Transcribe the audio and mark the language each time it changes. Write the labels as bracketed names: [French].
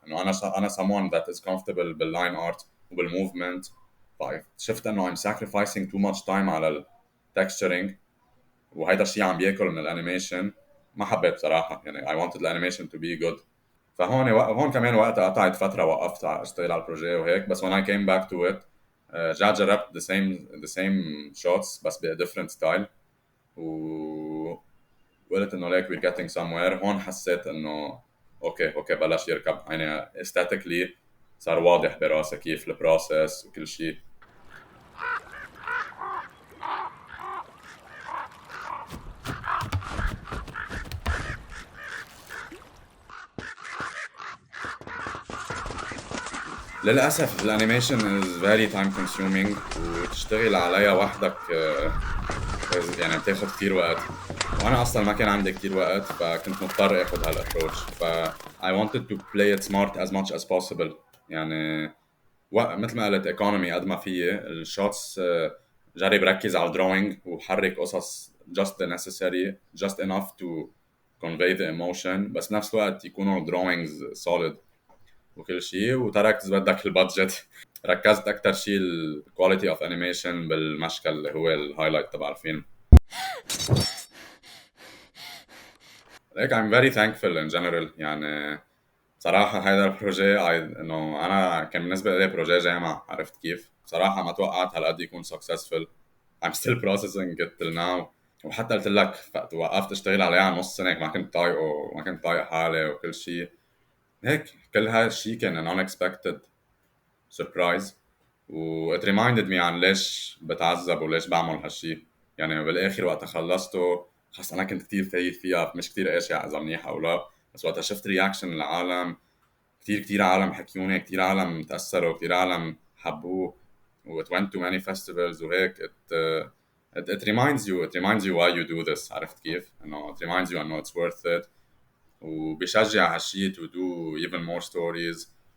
[Arabic] انه انا [English] someone that is comfortable [Arabic] باللاين ارت وبالموفمنت. شفت انه [English] I'm sacrificing too much time [Arabic] على التكستشرينج، وهيدا الشيء عم بياكل من الانيميشن. ما حبيت بصراحه، يعني [English] I wanted [Arabic] الانيميشن [English] to be good. [Arabic] هون كمان وقتها قطعت فتره، وقفت اشتغل على البروجي وهيك. [English] بس when I came back to it [Arabic] رجعت جربت [English] the same shots بس ب different style، [Arabic] وقلت انه ليك [English] we're getting somewhere. [Arabic] هون حسيت انه اوكي بلش يركب، يعني [English] aesthetically [Arabic] صار واضح براسي كيف البروسيس وكل شيء. للأسف الانيميشن [English] is very time consuming، [Arabic] وتشتغل عليها وحدك يعني بتاخد كتير وقت. وانا اصلا ما كان عندي كتير وقت، فكنت مضطر اخد هالابروتش. [English] ف I wanted to play it smart as much as possible. [Arabic] يعني مثل ما قلت economy قد ما فيي الشوتس. جرب ركز على الدروينج وحرك قصص [English] just the necessary, just enough to convey the emotion، [Arabic] بس بنفس الوقت يكونوا [English] drawings solid [Arabic] وكل شيء. وتركت إذا بدك البادجت ركزت اكثر شيء الكواليتي اوف انيميشن بالمشكل اللي هو الهايلايت تبع الفيلم. هيك [English] I'm very thankful in general. [Arabic] يعني صراحة هيدا البروجي انه انا كان بالنسبة لي بروجي جامعة. عرفت كيف؟ صراحة ما توقعت هالقد يكون successful. [English] I'm still processing it till now. [Arabic] وحتى قلت لك وقفت اشتغل عليه على نص سنة، ما كنت طايقه وما كنت طايق حالي وكل شيء هيك. كل هالشيء كان [English] an unexpected surprise، [Arabic] و [English] it reminded me [Arabic] عن ليش بتعذب وليش بعمل هالشيء. يعني بالاخر وقت خلصته خلص انا كنت كتير فايت فيها، مش كتير قاشع اذا منيح او لا. بس وقتها شفت رياكشن العالم، كتير عالم حكيوني، كتير عالم تأثروا، كتير عالم حبوه، و [English] it went to many festivals [Arabic] وهيك. [English] It reminds you why you do this. [Arabic] عرفت كيف؟ انه [English] it reminds you انه it's worth it، [Arabic] وبيشجع هالشيء [English] to do even more stories.